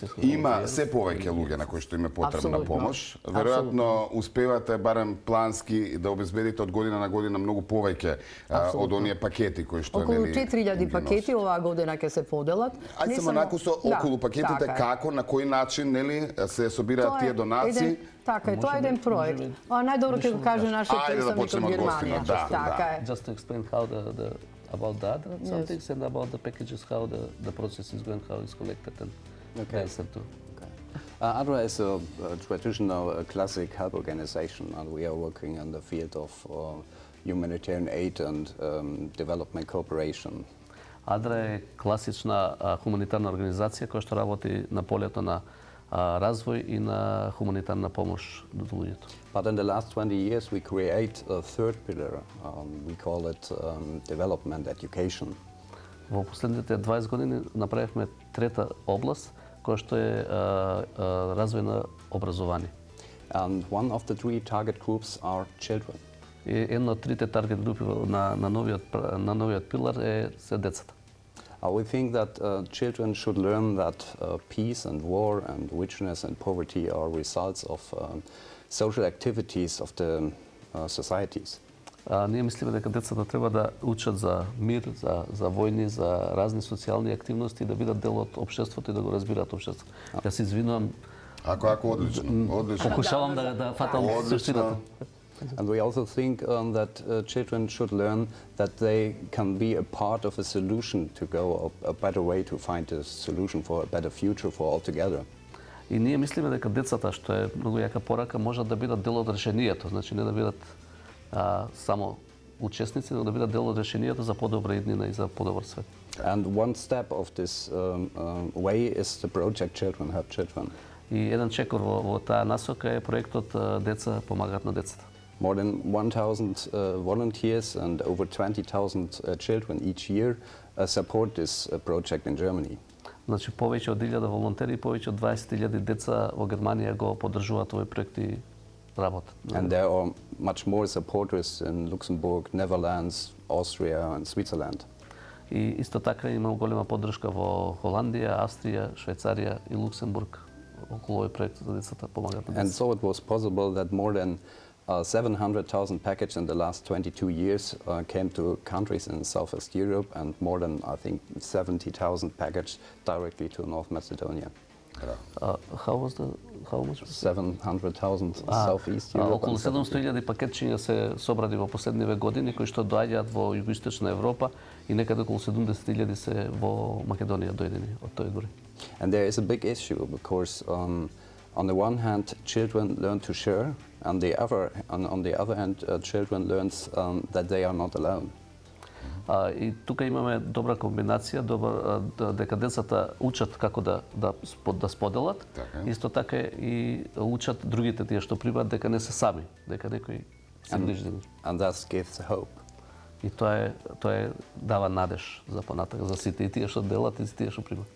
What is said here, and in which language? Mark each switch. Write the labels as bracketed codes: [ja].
[mk] Има се повеќе луѓе на кои што им е потребна помош. Веројатно успевате барем плански да обезбедите од година на година многу повеќе од оние пакети кои што околу 4000 пакети оваа година ќе се поделат. Ајде само накусо околу пакетите како, на кој начин нели се собираат тие донации. Така е, тоа е еден проект. Најдобро ќе го каже нашиот представник од Германија. Така е. [en] Just to explain how about that some things and about the packages, how the process is going, how it's collected and answer to. ADRA is a traditional classic help organization, and we are working in the field of humanitarian aid and development cooperation. [mk] ADRA е класична хуманитарна организација која што работи на полето на развој и на хуманитарна помош до луѓето. [en] But in the last 20 years we create a third pillar. We call it development education. [mk] Во последните 20 години направивме трета област која што е развој на образование. [en] And one of the three target groups are children. [mk] И една од трите таргет групи на новиот пилар се децата. [en] We think that children should learn that peace and war and richness and poverty are results of social activities of the societies. [mk] Ние мислиме дека децата треба да учат за мир, за војни, за разни социјални активности, да бидат дел од општеството и да го разбираат општеството. Ја се извинувам. Ако одлично. Покушавам да фатам суштината. [en] And we also think that children should learn that they can be a part of a solution to go a better way to find a solution for a better future for all together. [mk] И ние мислиме дека децата, што е многу јака порака, можат да бидат дел од решението, значи не да бидат само учесници, но да бидат дел од решението за подобра иднина и за подобар свет. [en] And one step of this way is the project Children Help Children. [mk] И еден чекор во таа насока е проектот Деца помагаат на децата. [en] More than 1,000 volunteers and over 20,000 children each year support this project in Germany. [mk] Значи повеќе од 1000 волонтери и повеќе од 20,000 деца во Германија го поддржуваат овој проект и работат. [en] And there are much more supporters in Luxembourg, Netherlands, Austria and Switzerland. [mk] И исто така има голема поддршка во Холандија, Австрија, Швајцарија и Луксембург околу овој проект за децата, помагаат на [en] And [mk] децата. [en] so it was possible that more than 700,000 packages in the last 22 years came to countries in Southeast Europe, and more than, I think, 70,000 packages directly to North Macedonia. How much? 700,000 Southeast Europe. [mk] Околу [en] and [mk] 700.000 пакетчиња се собрани во последниве години, кои што доаѓаат во Југоисточна Европа и некаде околу 70.000 се во Македонија дојдени од тој дори. [en] And there is a big issue because on the one hand, children learn to share, and on the other hand, children learn that they are not alone. [mk] И тука имаме добра комбинација, дека децата учат како да споделат, Така. исто така и учат другите тие што прибаат дека не се сами, дека некој се грижи за нив. [en] And thus gives hope. [mk] И тоа дава надеж за понатак, за сите и тие што делат и тие што примат.